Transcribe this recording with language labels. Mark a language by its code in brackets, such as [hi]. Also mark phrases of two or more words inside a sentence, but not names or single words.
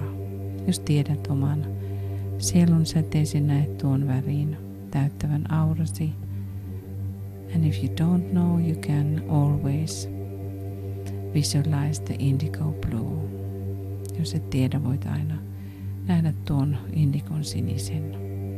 [fi] Jos tiedät oman sielun säteesi, näet tuon värin täyttävän aurasi. [en] And if you don't know, you can always visualize the indigo blue. [fi] Jos et tiedä, voit aina nähdä tuon indikon sinisen.